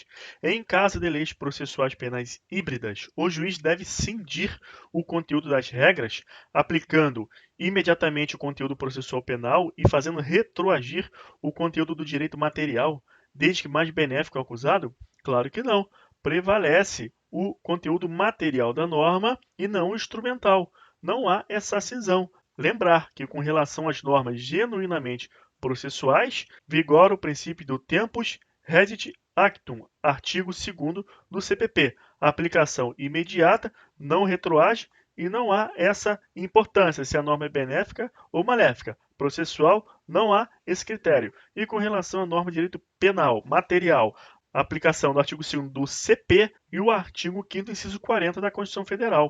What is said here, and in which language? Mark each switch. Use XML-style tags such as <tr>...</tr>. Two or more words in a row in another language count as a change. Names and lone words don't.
<pt>Em caso de leis processuais penais híbridas, o juiz deve cindir o conteúdo das regras, aplicando imediatamente o conteúdo processual penal e fazendo retroagir o conteúdo do direito material. desde que mais benéfico ao acusado? Claro que não. Prevalece o conteúdo material da norma e não o instrumental. Não há essa cisão. Lembrar que, com relação às normas genuinamente processuais, vigora o princípio do</pt> <la>tempus resit actum,</la> <pt>artigo 2º do CPP. A aplicação imediata, não retroage e não há essa importância se a norma é benéfica ou maléfica. Processual, não há esse critério. E com relação à norma de direito penal, material, a aplicação do artigo 2º do CP e o artigo 5º, inciso 40 da Constituição Federal.</pt>